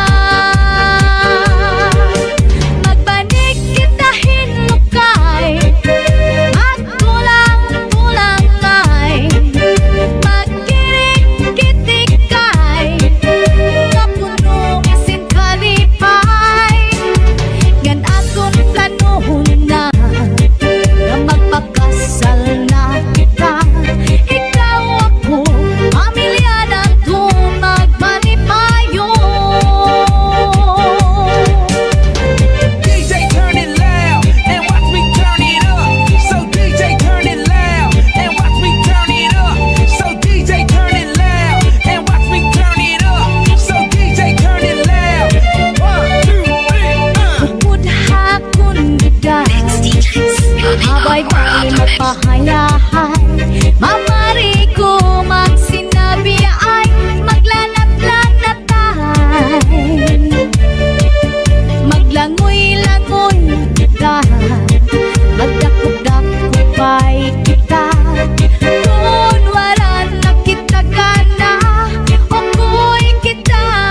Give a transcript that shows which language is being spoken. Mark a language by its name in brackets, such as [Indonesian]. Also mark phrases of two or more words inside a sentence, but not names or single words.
[Waray] Magbanig kita hinukay At tulang-tulangay Magkirik-kitikay Kapuno isin kalipay Gan aton planohon na Na magpakasal na kita Ikaw ako, pamilya na to magmalipayo [English] DJ turn it loud and watch me turn it up. So DJ turn it loud and watch me turn it up. So DJ turn it loud and watch me turn it up. So DJ turn it loud. 1, 2, 3, [Waray] Budha akong bigay Habay-bay magpahayahay Mamari ko magsinabi ay maglanat-lanatay Maglangoy-langoy kita Magdakop-dakopay kita Kunwaran na kita gana Okoy kita